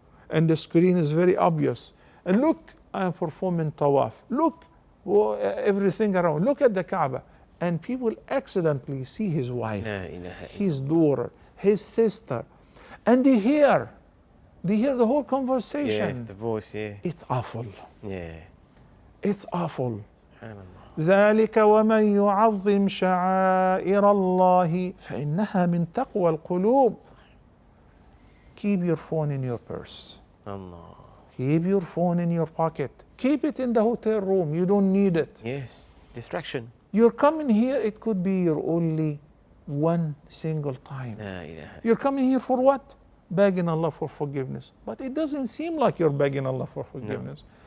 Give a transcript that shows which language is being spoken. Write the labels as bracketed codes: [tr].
[en] And the screen is very obvious. And look, I am performing tawaf. Look, everything around. Look at the Kaaba. And people accidentally see his wife, his daughter, his sister, and they hear the whole conversation. Yes, the voice, yeah. It's awful. Yeah. It's awful. [ar] ذلك ومن يعظم شعائر الله فإنها من تقوى القلوب. [en] Keep your phone in your purse. Allah. Keep your phone in your pocket. Keep it in the hotel room. You don't need it. Yes, distraction. You're coming here, it could be your only one single time. La ilaha. You're coming here for what? Begging Allah for forgiveness. But it doesn't seem like you're begging Allah for forgiveness.